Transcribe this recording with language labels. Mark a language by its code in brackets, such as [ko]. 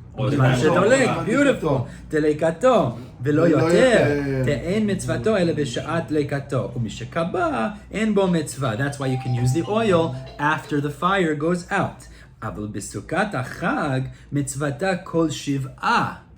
[he] זמן שדולק, [en] beautiful, [he] דליקתו, ולא יותר, תאין מצוותו אלא בשעת דליקתו, ומשקבע אין בו מצווה. [en] That's why you can use the oil after the fire goes out. [he] אבל בסוכת החג מצוותה כל שבעה.